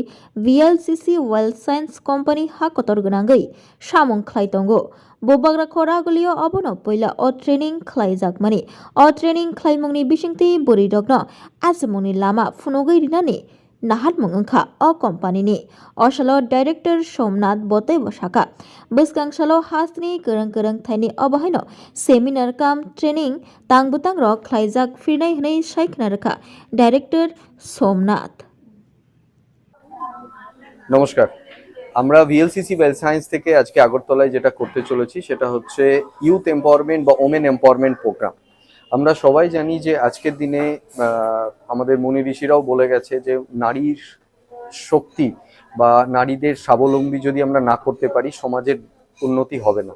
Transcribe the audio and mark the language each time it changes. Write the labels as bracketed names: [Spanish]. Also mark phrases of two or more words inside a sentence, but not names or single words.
[Kok Borok] VLCC Well Science Company ha kotor gonangei samung khlaitongo bobagra khoragulio abono poila o training khlaijak mani o training khlaimungni bisingti borirokno asmungni lama phunogei rinani nahat mungangkha o company ni osalo director Somnath Botei Bosaka bwsgangsalo hasni gerang thaini obahaino seminar kam training tangbutang rok khlaijak firnai hnai saiknarkha director Somnath। [Bangla] নমস্কার, আমরা ভিএলসিসি ওয়েল সায়েন্স থেকে আজকে আগরতলায় যেটা করতে চলেছি সেটা হচ্ছে [English] youth empowerment [Bangla] বা [English] women empowerment program. [Bangla] আমরা সবাই জানি যে আজকের দিনে আমাদের মুনি ঋষিরাও বলে গেছে যে নারীর শক্তি বা নারীদের স্বাবলম্বী যদি আমরা না করতে পারি সমাজের উন্নতি হবে না।